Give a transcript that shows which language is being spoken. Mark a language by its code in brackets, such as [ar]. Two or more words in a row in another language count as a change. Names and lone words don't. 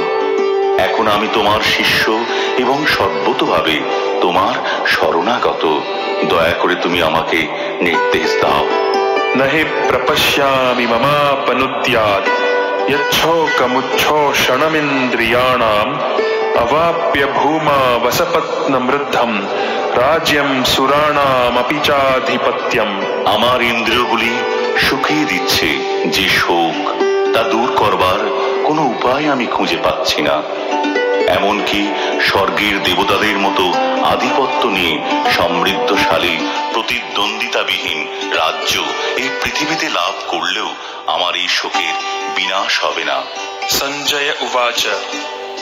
[bn] এখন আমি তোমার শিষ্য এবং সর্বতোভাবে তোমার শরণাগত। দয়া করে তুমি আমাকে নির্দেশ দাও। [sa] নহি প্রপশ্যামি মমাপনুদ্যাৎ যচ্ছোকমুচ্ছোষণমিন্দ্রিয়াণাম अवाप्य भूमा वसपत्नमृद्धम राज्यम सुराणामपि चाधिपत्यम। [bn] আমার ইন্দ্রিয়গুলি শুকিয়ে দিচ্ছে যে শোক, তা দূর করবার কোনো উপায় আমি খুঁজে পাচ্ছি না। এমনকি স্বর্গের দেবতাদের মতো আধিপত্য নিয়ে সমৃদ্ধশালী প্রতিদ্বন্দ্বিতাবিহীন রাজ্য এই পৃথিবীতে লাভ করলেও আমার এই শোকের বিনাশ হবে না। [sa] संजय उवाच